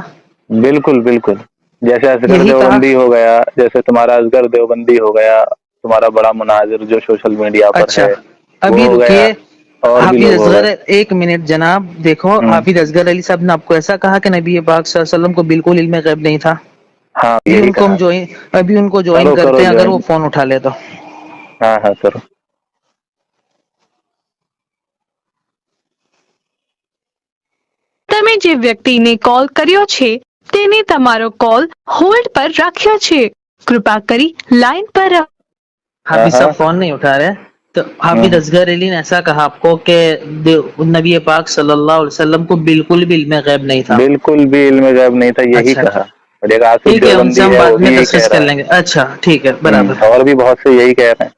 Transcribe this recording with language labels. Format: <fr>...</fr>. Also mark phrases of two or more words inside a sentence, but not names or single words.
<ur>بالکل بالکل، جیسے اصغر دیوبندی ہو گیا، جیسے تمہارا اصغر دیوبندی ہو گیا، تمہارا بڑا مناظر جو</ur> <en>social media</en> <ur>پر ہے۔ ابھی رکیے، حافظ اصغر ایک منٹ جناب، دیکھو حافظ اصغر علی صاحب نے آپ کو ایسا کہا کہ نبی پاک صلی اللہ علیہ وسلم کو بالکل علم غیب نہیں تھا؟ ہاں، ابھی ان کو جوائن کرتے ہیں، اگر وہ فون اٹھا لے تو۔ ہاں ہاں کرو۔</ur> <gu>તમે જે વ્યક્તિને કોલ કર્યો છે તેને તમારો</gu> <en>call hold</en> <gu>પર રાખ્યો છે, કૃપા કરી લાઈન પર રહો।</gu> <ur>حافظ صاحب فون نہیں اٹھا رہے، تو حافظ اصغر علی نے ایسا کہا آپ کو کہ نبی پاک صلی اللہ علیہ وسلم کو بالکل بھی علم غیب نہیں تھا؟ بالکل بھی علم غیب نہیں تھا، یہی کہا۔ ٹھیک ہے، ان سے ہم بعد میں ڈسکس کر لیں گے۔ اچھا ٹھیک ہے، برابر، اور بھی بہت سے یہی کہہ رہے ہیں۔</ur>